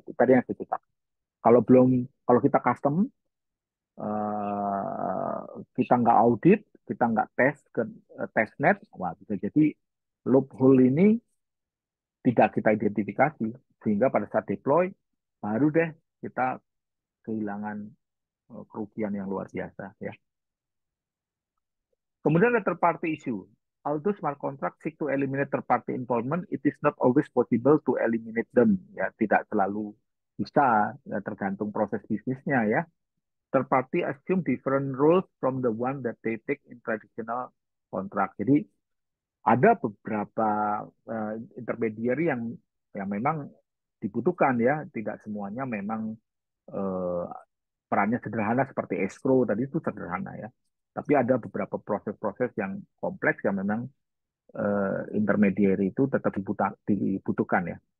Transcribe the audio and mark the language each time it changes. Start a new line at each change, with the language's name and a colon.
Indonesian: Tadi yang saya cerita. Kalau kita custom, uh, kita nggak audit, kita nggak tes ke testnet, wah bisa jadi loophole ini tidak kita identifikasi, sehingga pada saat deploy baru deh kita kehilangan kerugian yang luar biasa ya. Kemudian ada third party issue.
English: Although smart contract seek to eliminate third party involvement, it is not always possible to eliminate them.
Indonesian: Ya, tidak selalu bisa, ya, tergantung proses bisnisnya ya.
English: Third party assume different rules from the one that they take in traditional contract.
Indonesian: Jadi ada beberapa intermediary yang memang dibutuhkan ya, tidak semuanya memang uh, perannya sederhana seperti escrow tadi itu sederhana ya. Tapi ada beberapa proses-proses yang kompleks yang memang intermediary itu tetap dibutuhkan ya.